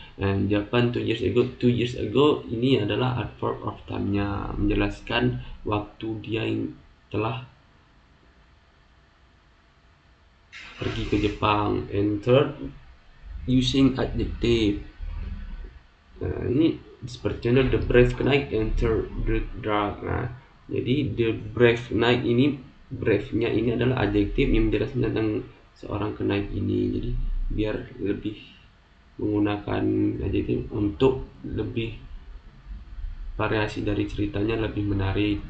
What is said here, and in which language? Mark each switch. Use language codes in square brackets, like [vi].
[en] And Japan 2 years ago, 2 years ago [id] ini adalah [en] adverb of time-nya, [id] menjelaskan waktu dia telah pergi ke Jepang. [en] And third, using adjective. [id] Nah, ini seperti contoh, [en] the brave knight enter the dark. [id] Nah, jadi [en] the brave knight [id] ini, brave-nya ini adalah adjektif yang menjelaskan tentang seorang knight ini. Jadi biar lebih menggunakan adjektif untuk lebih variasi dari ceritanya lebih menarik.